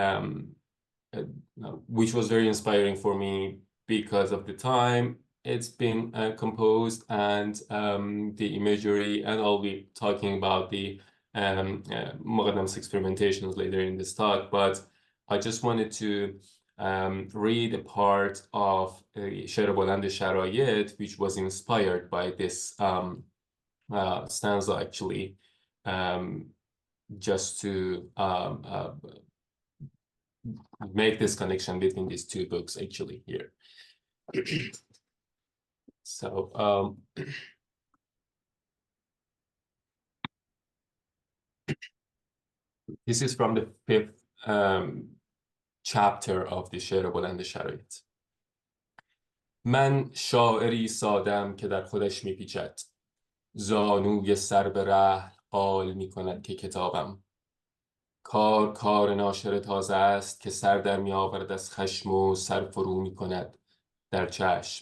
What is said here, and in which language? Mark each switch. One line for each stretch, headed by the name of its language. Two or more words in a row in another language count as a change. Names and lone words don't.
English: which was very inspiring for me because of the time it's been composed and the imagery, and I'll be talking about the Moqaddam's experimentations later in this talk, but I just wanted to read a part of
Persian: شعر بلند شرایط,
English: which was inspired by this stanza, actually, just to make this connection between these two books, actually, here. So, this is from the 5th chapter of the
Persian: شعر بلند شرایط. من شاعری سادم که در خودش میپیچد، زانوی سر به رحل قال میکند که کتابم. کار ناشر تازه است که سر در میآورد از خشم و سر فرو میکند در چشم.